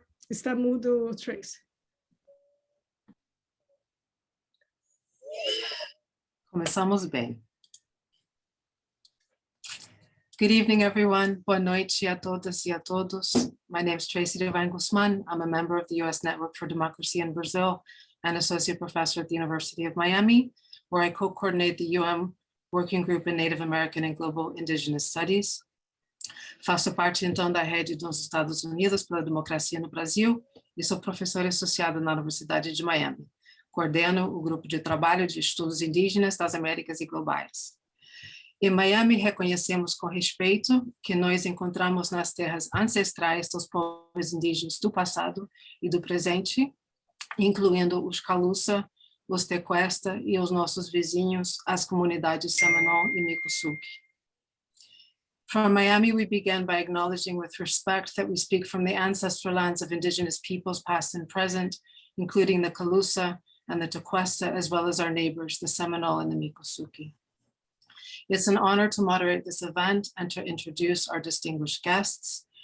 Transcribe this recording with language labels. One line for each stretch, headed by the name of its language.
Portuguese: Está mudo, Tracy. Começamos bem.
English: Good evening, everyone.
Portuguese: Boa noite a todas e a todos.
English: My name is Tracy Devine Guzmán. I'm a member of the U.S. Network for Democracy in Brazil and associate professor at the University of Miami, where I co-coordinate the Working Group in Native American and Global Indigenous Studies.
Portuguese: Faço parte, então, da rede dos Estados Unidos pela Democracia no Brasil e sou professora associada na Universidade de Miami. Coordeno o Grupo de Trabalho de Estudos Indígenas das Américas e Globais. Em Miami, reconhecemos com respeito que nós encontramos nas terras ancestrais dos povos indígenas do passado e do presente, incluindo os Caluça, os Tequesta e os nossos vizinhos, as comunidades Seminole e Miccosukee.
English: From Miami, we began by acknowledging with respect that we speak from the ancestral lands of Indigenous peoples past and present, including the Caluça and the Tequesta, as well as our neighbors, the Seminole and the Miccosukee. It's an honor to moderate this event and to introduce our distinguished guests.